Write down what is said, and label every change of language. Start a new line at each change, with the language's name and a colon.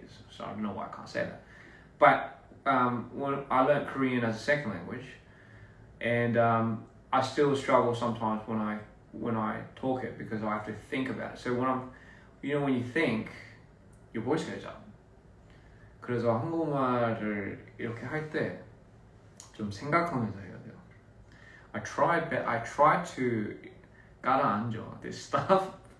English: So I don't know why I can't say that. But when I learned Korean as a second language, and I still struggle sometimes when I talk it because I have to think about it. So when you think, your voice goes up.
Korean: 그래서 한국말을 이렇게 할 때 좀 생각하면서 해야 돼요.
English: I try to
Korean: 가라앉아
English: this stuff.